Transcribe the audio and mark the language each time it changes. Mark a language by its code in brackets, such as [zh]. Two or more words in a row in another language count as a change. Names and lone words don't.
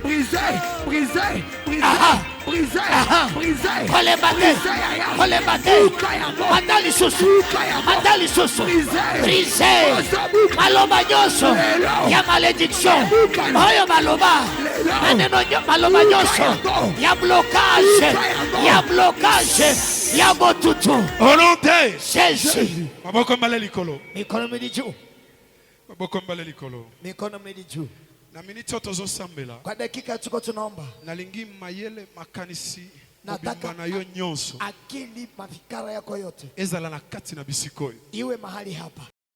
[ln] brisé, maloba nyoso ya malédiction, oyo maloba maneno maloba nyoso ya blocage, ya botutu. [fr] Au nom de Jésus. [ln] Maboko mbale likolo. [sw] Mikono midi juu. [ln] Na minute otozo sambela. [sw] Kwa dakika tuko tunaomba. [ln] Nalingi mayele makanisi. [sw] Nataka [ln] na yo nyonso. [sw] Akili mafikara yako yote. [ln] Ezala na kati na bisikoyo. [sw] Iwe mahali hapa.